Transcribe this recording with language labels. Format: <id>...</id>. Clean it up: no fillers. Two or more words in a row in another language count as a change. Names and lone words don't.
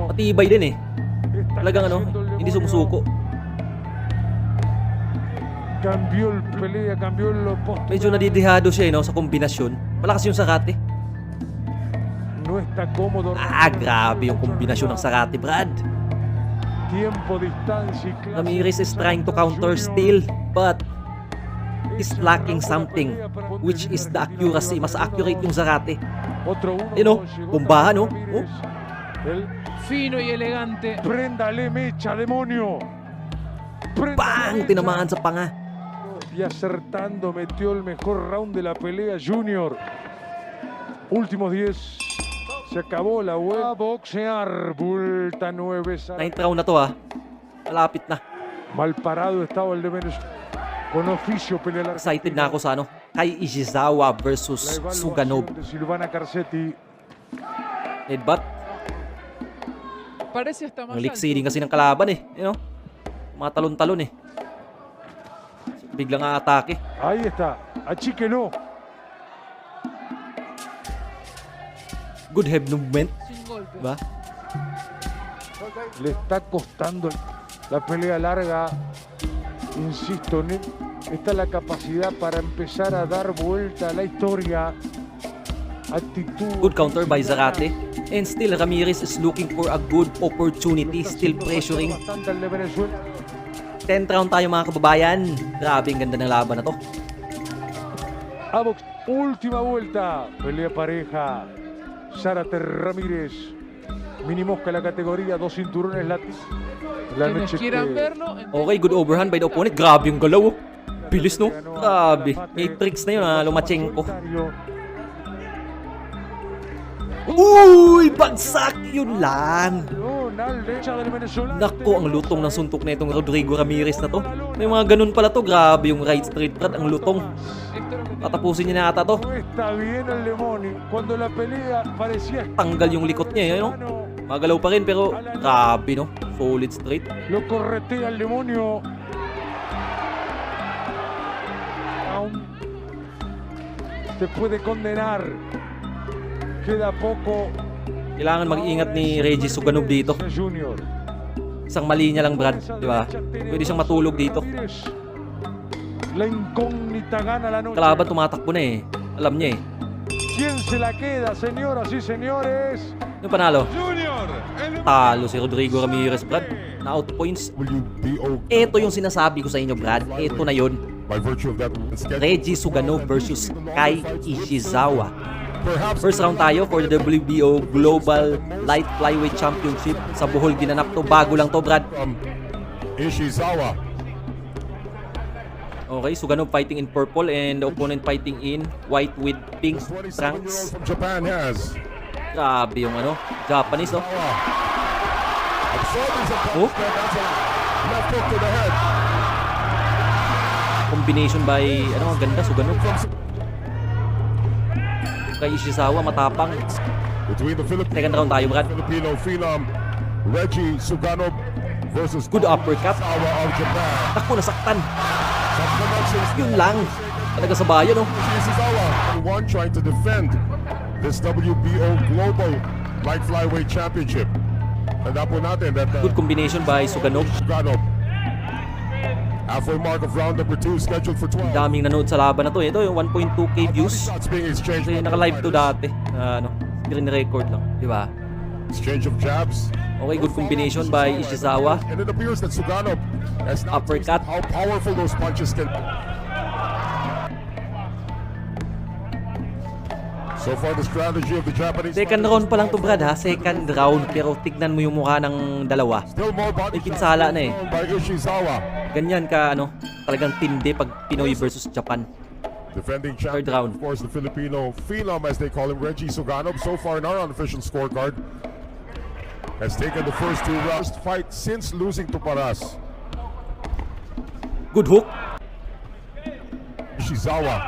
<tl>matibay din eh.</tl> <es>Está</es> <tl>Talagang</tl> <es>creciendo el</es> <tl>hindi</tl> <es>demonio.</es> <tl>sumusuko.</tl> <es>Cambió el pelea, cambió el post.</es> <tl>Medyo nadidihado siya sa kombinasyon. Malakas yung Sakate.</tl> <es>No está cómodo.</es> <tl>Grabe yung kombinasyon ng Sakate, Brad.</tl> <es>Tiempo, distancia y clase.</es> <en>Ramirez is trying to counter still, but is lacking something, which is the accuracy.</en> <tl>Mas accurate yung Sakate.</tl> <es>Otro uno. Llegó</es> <tl>Bombahan, no?</tl> <es>Ramírez. El Fino y elegante. préndale mecha, demonio. Préndale Bang! mecha.</es> <tl>Tinamaan sa panga.</tl> <es>Y acertando, metió el mejor round de la pelea, Junior. Últimos 10. Se acabó la vuelta a boxear. Vuelta 9.</es> <tl>9th round na to ah. Malapit na.</tl> <es>Mal parado estaba el de Venezuela. Con oficio pelea la</es> <tl>Excited na ako sa Kai Ishizawa versus</tl> <es>La Suganov. evaluación de Silvana Carcetti. Headbutt. Parece hasta más</es> <tl>Ang</tl> <es>alto.</es> <tl>liksiling kasi ng kalaban eh. Mga talon-talon eh. Biglang aatake.</tl> <es>Ahí está. Achíquelo.</es> <en>Good head movement.</en> <es>Sin golpe.</es> <tl>Diba?</tl> <es>Le está costando la pelea larga. Insisto, está la capacidad para empezar a dar vuelta a la historia. Actitud.</es> <en>Good counter by Zarate. And still, Ramirez is looking for a good opportunity. Still pressuring.</en> <es>Bastante al de Venezuela.</es> <tl>10th round tayo mga kababayan. Grabe, ang ganda ng laban na to.</tl> <es>A box. Última vuelta. Pelea pareja. Zárate Ramírez. Mini mosca en la categoría. 2 cinturones latinos. La Quienes noche quieran que- verlo,</es> <en>Okay, good overhand by the opponent.</en> <tl>Grabe yung galaw. Bilis no? Grabe. May tricks na yun Lomachenko. Uy! Bagsak! Yun lang. Nako, ang lutong ng suntok na itong Rodrigo Ramirez na to. May mga ganun pala to. Grabe yung</tl> <en>right straight</en> <tl>Brad. Ang lutong.</tl> <es>esto es lo que</es> <tl>Tatapusin niya na ata to.</tl> <es>No está bien el demonio. Cuando la pelea parecía</es> <tl>Tanggal yung likot niya. Magalaw pa rin pero grabe no.</tl> <en>Solid straight.</en> <es>lo corretea el demonio. Aún se puede condenar. Queda poco.</es> <tl>Kailangan mag-ingat ni Regis Suganov dito. Junior. Isang mali niya lang Brad. Di ba? Pwede siyang matulog dito.</tl> <es>La incógnita gana la noche.</es> <tl>Kalaban tumatakbo na eh. Alam niya eh.</tl> <es>¿Quién se la queda, señoras y señores?</es> <tl>Yung panalo. Junior. Talo si Rodrigo Ramirez, Brad. Na out points. Ito yung sinasabi ko sa inyo, Brad. Ito na yun.</tl> <en>By virtue of that schedule. Regis Suganov versus Kai Ishizawa. First round tayo for the WBO Global Light Flyweight Championship.</en> <tl>Sa Bohol ginanap to. Bago lang to, Brad.</tl> <en>From Ishizawa. Okay, Suganov fighting in purple and the opponent fighting in white with pink This 27-year-old trunks. from Japan has.</en> <tl>Grabe yung Japanese, oh.</tl> <en>Absorbing some Oh. punches. That's a left hook to the head. Combination by,</en> <tl>ang ganda, Suganov. Kay Ishizawa, matapang.</tl> <en>Between the Second round</en> <tl>tayo, Brad.</tl> <en>Filipino phenom Reggie Suganov versus Good uppercut. Sawa of Japan.</en> <tl>Takbo, nasaktan.</tl> <en>Some connections.</en> <tl>Yun lang. Talaga sa bayan, oh.</tl> <en>Ishizawa one trying to defend this WBO Global Light Flyweight Championship.</en> <tl>Tanda po natin that</tl> <en>Good combination by Suganov. Suganov. Halfway mark of round number 2 scheduled for 12.</en> <tl>Daming nanood sa laban na to. Ito yung 1.2k views.</tl> <en>Shots being exchanged.</en> <tl>Kasi naka-live to dati.</tl> <en>Screen record</en> <tl>lang. Di ba?</tl> <en>Exchange of jabs. Okay, good combination by Ishizawa. And it appears that Suganov has now Uppercut. tasted how powerful those punches can be. So far, the strategy of the Japanese. Second round</en> <tl>pa lang to, Brad, ha?</tl> <en>Second round.</en> <tl>Pero tignan mo yung mukha ng dalawa.</tl> <en>Still more body</en> <tl>May pinsala na eh.</tl> <en>shots by Ishizawa.</en> <tl>Ganyan ka, talagang tindi pag Pinoy versus Japan.</tl> <en>Defending Third champion, round. of course, the Filipino phenom, as they call him, Reggie Suganov. So far in our unofficial scorecard, has taken the first 2 rounds. Fight since losing to Paras. Good hook. Ishizawa.</en>